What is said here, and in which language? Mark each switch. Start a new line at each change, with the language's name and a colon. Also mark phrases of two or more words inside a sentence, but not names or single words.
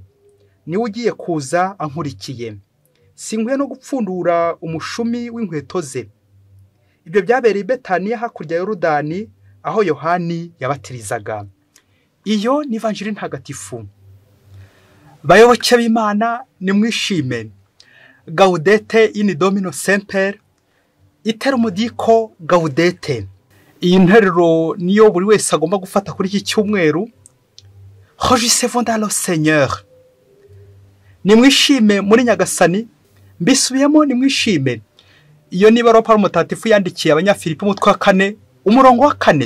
Kinyarwanda: Niwe ugiye kuza ankurikiye. Sinkwiye no gupfundura umushumi w'inkweto ze. Ibyo byabereye i Betaniya hakurya ya Yorodani, aho Yohani yabatirizaga. Iyo ni Ivanjiri ntagatifu. Bayoboke b'Imana, nimwishime.
Latin: Gaudete in Domino semper, iterum dico Gaudete.
Kinyarwanda: Iyi nteruro niyo buri wese agomba gufata kuri iki cyumweru.
French: Réjouissez-vous dans le Seigneur.
Kinyarwanda: Nimwishime muri nyagasani, mbisubiyemo nimwishime. Iyo niba Pawulo mutagatifu yandikiye Abanyafilipi umutwe wa 4, umurongo wa 4.